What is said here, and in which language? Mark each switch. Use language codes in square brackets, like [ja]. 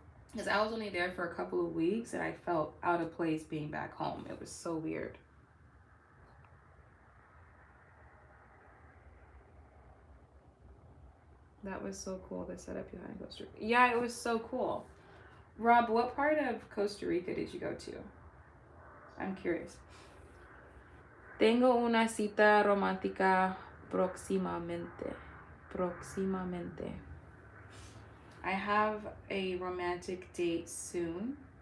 [en] Because I was only there for a couple of weeks and I felt out of place being back home. It was so weird. That was so cool, the setup behind Costa Rica. Yeah, it was so cool. Rob, what part of Costa Rica did you go to? I'm curious. [es] Tengo una cita romántica próximamente. Próximamente. [en] I have a romantic date soon.